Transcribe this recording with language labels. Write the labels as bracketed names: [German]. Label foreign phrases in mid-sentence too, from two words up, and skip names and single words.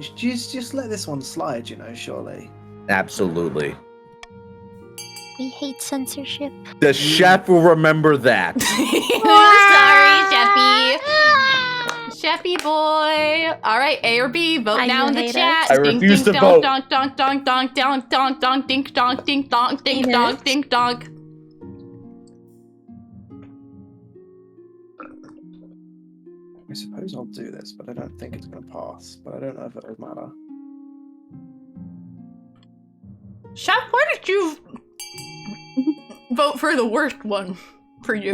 [English] Just let this one slide, surely. Absolutely. We hate censorship. The chef will remember that. Sorry, Chefy boy. All right, A or B, vote I now do in the hate chat. I Ding, refuse ding, to donk, vote. donk, donk, donk, donk, donk, donk, donk, dink, donk, dink, donk, dink, donk, dink, donk. I suppose I'll do this, but I don't think it's going to pass. But I don't know if it will matter. Chef, why did you vote for the worst one for you?